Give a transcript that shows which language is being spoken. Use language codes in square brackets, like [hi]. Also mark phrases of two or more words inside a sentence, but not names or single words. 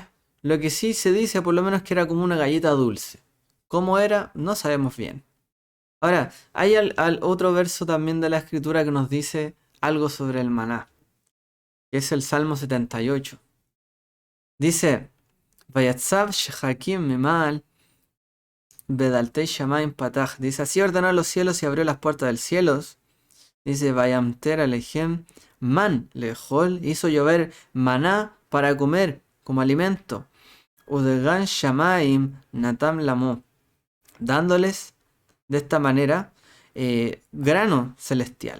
[es] Lo que sí se dice, por lo menos, que era como una galleta dulce. ¿Cómo era? No sabemos bien. Ahora, hay otro verso también de la escritura que nos dice algo sobre el maná, que es el Salmo 78. Dice, [he] ויצו שחקים ממעל ודלתי שמים פתח. [es] Dice, así ordenó los cielos y abrió las puertas del cielo. Dice, [he] וימטר עליהם מן לאכל. [es] Hizo llover maná para comer como alimento. [he] ודגן שמים נתן למו. [es] Dándoles de esta manera grano celestial.